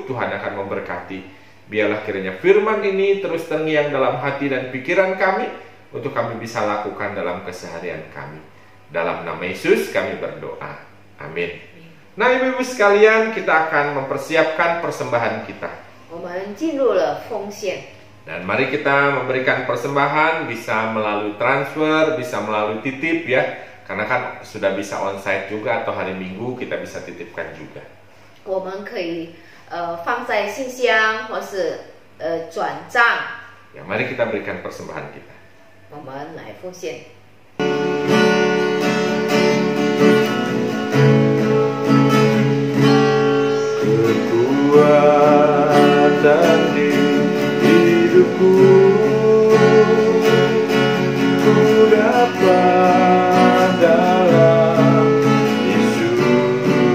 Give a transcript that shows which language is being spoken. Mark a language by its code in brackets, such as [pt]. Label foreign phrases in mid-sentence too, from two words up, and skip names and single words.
[id] Tuhan akan memberkati. Biarlah kiranya firman ini terus terngiang dalam hati dan pikiran kami, untuk kami bisa lakukan dalam keseharian kami. Dalam nama Yesus kami berdoa. Amin. Nah, ibu-ibu sekalian, kita akan mempersiapkan persembahan kita. [zh] 我们进入了奉献， [id] Dan mari kita memberikan persembahan, bisa melalui transfer, bisa melalui titip ya. Karena kan sudah bisa onsite juga, atau hari Minggu kita bisa titipkan juga. [zh] 我们可以放在信箱或是转账， [id] Ya, mari kita berikan persembahan kita. [zh] 我们来奉献。 [id] Kekuatan di hidupku, ku dapat dalam Yesus.